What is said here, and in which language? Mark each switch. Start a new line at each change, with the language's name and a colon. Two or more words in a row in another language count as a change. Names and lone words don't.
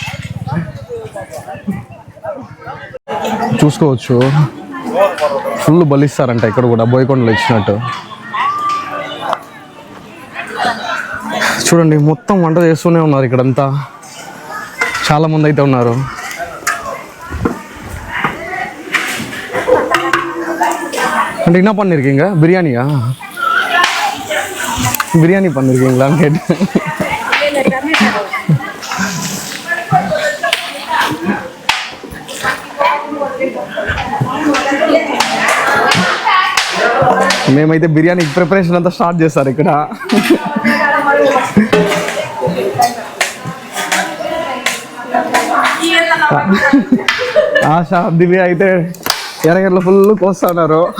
Telugu: చూసుకోవచ్చు, ఫుల్ బలిస్తారంట ఇక్కడ కూడా బోయకొండలో ఇచ్చినట్టు. చూడండి, మొత్తం వంట చేస్తూనే ఉన్నారు ఇక్కడంతా, చాలా మంది అయితే ఉన్నారు.
Tamil: అంటే என்ன பண்ணிருக்கீங்க? பிரியாணியா? பிரியாணி பண்ணிருக்கீங்களான்னு கேட்டேன்.
Telugu: మేమైతే బిర్యానీ ప్రిపరేషన్ అంతా స్టార్ట్ చేస్తారు ఇక్కడ. ఆశ, దివ్య అయితే ఎరగడ్ల ఫుల్ కోస్తున్నారు.